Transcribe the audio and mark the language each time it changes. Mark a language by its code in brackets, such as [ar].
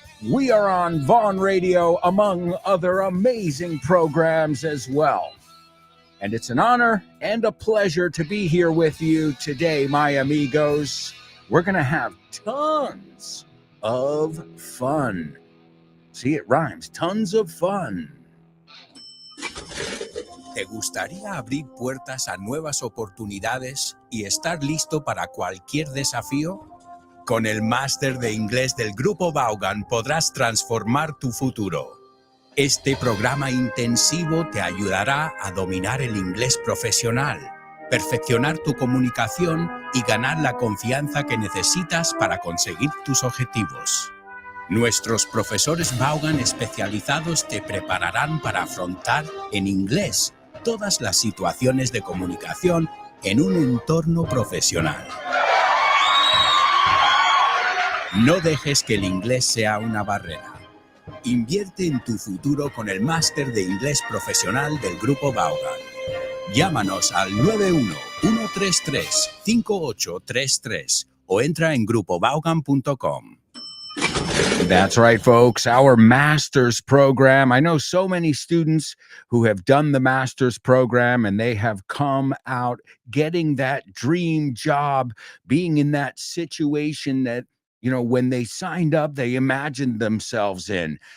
[en] We are on Vaughn Radio, among other amazing programs as well. And it's an honor and a pleasure to be here with you today, my amigos. We're going to have tons of fun. See, it rhymes. Tons of fun. [es] ¿Te gustaría abrir puertas a nuevas oportunidades y estar listo para cualquier desafío? Con el máster de inglés del Grupo Vaughan podrás transformar tu futuro. Este programa intensivo te ayudará a dominar el inglés profesional, perfeccionar tu comunicación y ganar la confianza que necesitas para conseguir tus objetivos. Nuestros profesores Vaughan especializados te prepararán para afrontar en inglés todas las situaciones de comunicación en un entorno profesional. No dejes que el inglés sea una barrera. Invierte en tu futuro con el máster de inglés profesional del Grupo Vaughan. Llámanos al 91-133-5833 o entra en grupovaughan.com. [en] That's right, folks. Our master's program. I know so many students who have done the master's program and they have come out getting that dream job, being in that situation that, you know, when they signed up, they imagined themselves in.